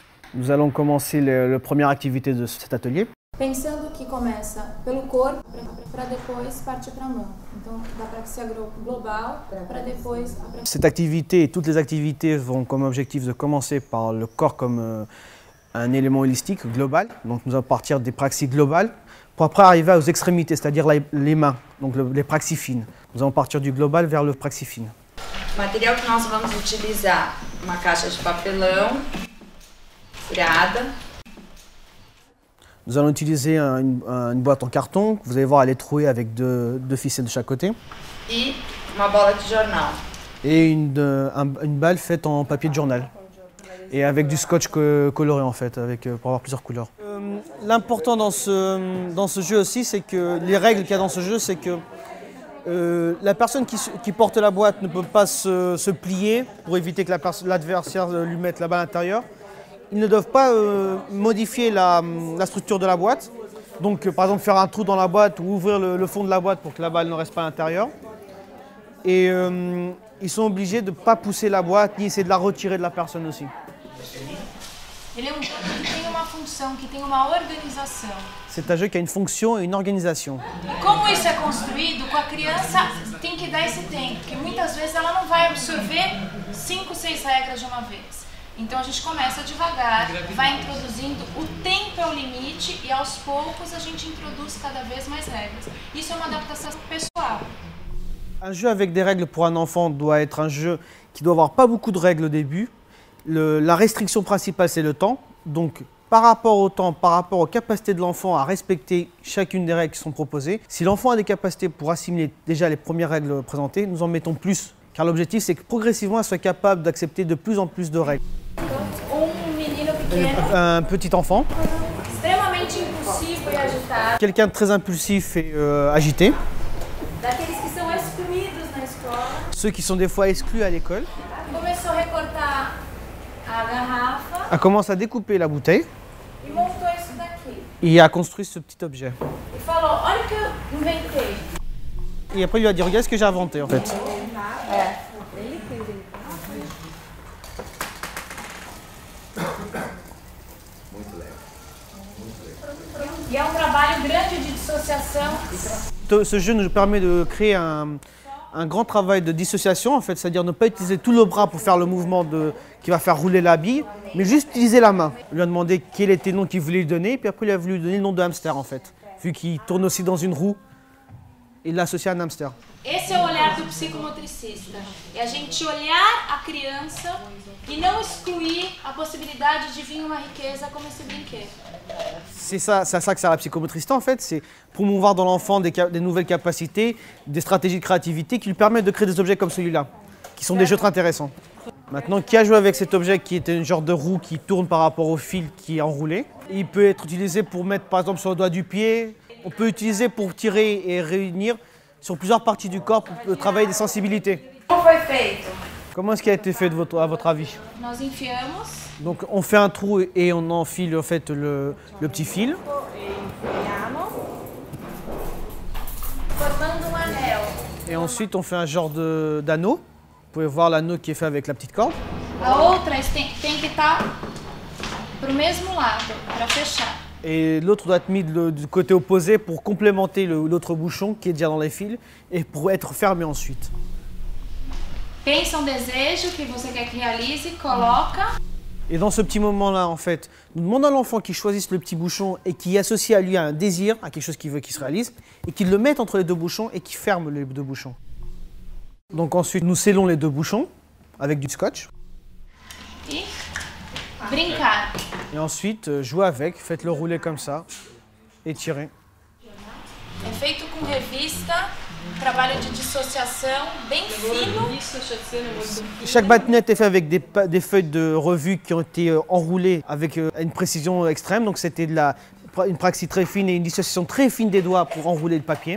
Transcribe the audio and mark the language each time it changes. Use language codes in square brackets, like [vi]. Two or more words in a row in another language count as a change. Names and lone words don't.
[fr] Nous allons commencer la première activité de cet atelier. [pt] Pensando que começa pelo corpo para depois partir para a mão. Então dá para que seja global para depois. [fr] Cette activité et toutes les activités vont comme objectif de commencer par le corps comme un élément holistique global. Donc nous allons partir des praxis globales pour après arriver aux extrémités, c'est-à-dire les mains, donc les praxis fines. Nous allons partir du global vers le praxi fine. [pt] O material que nós vamos utilizar, uma caixa de papelão furada. [fr] Nous allons utiliser une boîte en carton, que vous allez voir, elle est trouée avec deux ficelles de chaque côté. [pt] E uma bola de jornal. [fr] Et une balle faite en papier de journal. Et avec du scotch coloré en fait, pour avoir plusieurs couleurs. L'important dans ce jeu aussi, c'est que les règles qu'il y a dans ce jeu, c'est que la personne qui porte la boîte ne peut pas se plier pour éviter que l'adversaire lui mette la balle à l'intérieur. Ils ne doivent pas modifier la structure de la boîte. Donc par exemple faire un trou dans la boîte ou ouvrir le fond de la boîte pour que la balle ne reste pas à l'intérieur. Et ils sont obligés de ne pas pousser la boîte ni essayer de la retirer de la personne aussi. [pt] Ele é um jogo que tem uma função, que tem uma organização. [fr] C'est un jeu qui a une fonction et une organisation. [pt] E como isso é construído, com a criança tem que dar esse tempo, porque muitas vezes ela não vai absorver 5, 6 regras de uma vez. Então a gente começa devagar, vai introduzindo, o tempo é o limite e aos poucos a gente introduz cada vez mais regras. Isso é uma adaptação pessoal. [fr] Un jeu avec des règles pour un enfant doit être un jeu qui doit avoir pas beaucoup de règles au début. La restriction principale, c'est le temps. Donc, par rapport au temps, par rapport aux capacités de l'enfant à respecter chacune des règles qui sont proposées, si l'enfant a des capacités pour assimiler déjà les premières règles présentées, nous en mettons plus. Car l'objectif, c'est que progressivement, elle soit capable d'accepter de plus en plus de règles. Un petit enfant. [pt] Extremamente impulsivo e agitado. [fr] Quelqu'un de très impulsif et agité. [pt] Daqueles que são excluídos na escola. [fr] Ceux qui sont des fois exclus à l'école. [pt] Começou a recortar a garrafa. [fr] Elle commence à découper la bouteille. [pt] E montou isso daqui. [fr] Et a construit ce petit objet. [pt] E falou, olha o que eu inventei. [fr] Et après, il lui a dit, regarde ce que j'ai inventé en fait. [pt] E é um trabalho grande de dissociação. [fr] Ce jeu nous permet de créer un grand travail de dissociation, en fait, c'est-à-dire ne pas utiliser tout le bras pour faire le mouvement qui va faire rouler la bille, mais juste utiliser la main. On lui a demandé quel était le nom qu'il voulait lui donner, puis après il a voulu lui donner le nom de hamster en fait, vu qu'il tourne aussi dans une roue, il l'a associé à un hamster. [pt] Esse é o olhar do psicomotricista. É a gente olhar a criança e não excluir a possibilidade de vir uma riqueza como esse brinquedo. [fr] C'est à ça que sert la psychomotricité en fait, c'est promouvoir dans l'enfant des nouvelles capacités, des stratégies de créativité qui lui permettent de créer des objets comme celui-là, qui sont des jeux très intéressants. Maintenant, qui a joué avec cet objet qui était une genre de roue qui tourne par rapport au fil qui est enroulé? Il peut être utilisé pour mettre par exemple sur le doigt du pied, on peut utiliser pour tirer et réunir sur plusieurs parties du corps pour travailler des sensibilités. [pt] Como foi feito? [fr] Comment est-ce qui a été fait à votre avis? [pt] Nós enfiamos. [fr] Donc on fait un trou et on enfile en fait le petit fil. [pt] Formando um anel. [fr] Et ensuite on fait un genre d'anneau. Vous pouvez voir l'anneau qui est fait avec la petite corde. [pt] A outra tem que estar pro mesmo lado, para fechar. [fr] Et l'autre doit être mis du côté opposé pour complémenter l'autre bouchon qui est déjà dans les fils et pour être fermé ensuite. [pt] Pensa um desejo que você quer que realize, coloca. [fr] Et dans ce petit moment-là, en fait, nous demandons à l'enfant qu'il choisisse le petit bouchon et qui associe à lui un désir, à quelque chose qu'il veut qu'il se réalise, et qu'il le mette entre les deux bouchons et qu'il ferme les deux bouchons. Donc ensuite, nous scellons les deux bouchons avec du scotch. [pt] E brincar. [fr] Et ensuite, jouez avec, faites-le rouler comme ça et tirez. [pt] É feito com revista, trabalho de dissociação bem fino. [fr] Chaque bâtonnette est fait avec des feuilles de revue qui ont été enroulées avec une précision extrême. Donc c'était une praxis très fine et une dissociation très fine des doigts pour enrouler le papier.